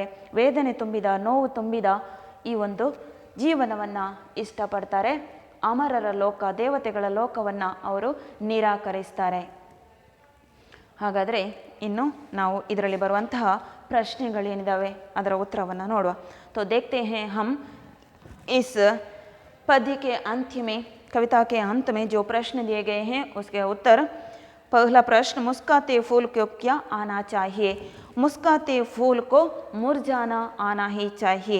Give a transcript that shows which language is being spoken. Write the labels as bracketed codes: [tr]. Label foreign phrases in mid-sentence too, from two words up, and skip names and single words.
[kn] ವೇದನೆ ತುಂಬಿದ, ನೋವು ತುಂಬಿದ ಈ ಒಂದು ಜೀವನವನ್ನು ಇಷ್ಟಪಡ್ತಾರೆ. ಅಮರರ ಲೋಕ, ದೇವತೆಗಳ ಲೋಕವನ್ನು ಅವರು ನಿರಾಕರಿಸ್ತಾರೆ. ಹಾಗಾದರೆ ಇನ್ನು ನಾವು ಇದರಲ್ಲಿ ಬರುವಂತಹ ಪ್ರಶ್ನೆಗಳೇನಿದ್ದಾವೆ ಅದರ ಉತ್ತರವನ್ನು ನೋಡುವ. [hi] तो देखते हैं हम इस पद्य के अंत्य में, कविता के अंत में जो प्रश्न दिए गए हैं उसके उत्तर. पहला प्रश्न, मुस्काते फूल को क्या आना चाहिए? मुस्काते फूल को मुरझाना आना ही चाहिए.